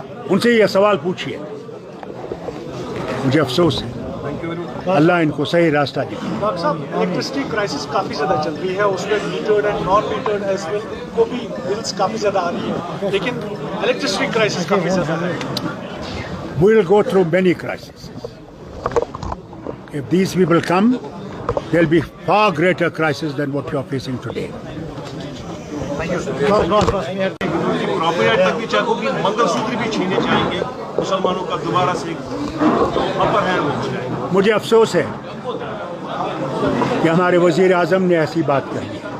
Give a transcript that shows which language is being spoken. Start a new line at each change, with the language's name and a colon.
Hindi: उनसे ये सवाल पूछिए। मुझे अफसोस है, अल्लाह इनको सही रास्ता दिखाए। डॉक्टर साहब, इलेक्ट्रिसिटी क्राइसिस काफ़ी ज़्यादा चल रही है, उसमें metered and non metered as well को भी बिल्स काफ़ी ज़्यादा आ रही है, लेकिन इलेक्ट्रिसिटी क्राइसिस काफ़ी ज़्यादा है।
English: We will go through many crises. If these people come, there will be far greater crisis than what you are facing today.
Hindi: Property तक भी चाहोगी, मंगलसूत्र भी छीने जाएंगे मुसलमानों का, दोबारा से अपर हैंड हो जाएगा। मुझे अफसोस है कि हमारे वज़ीर आज़म ने ऐसी बात कही।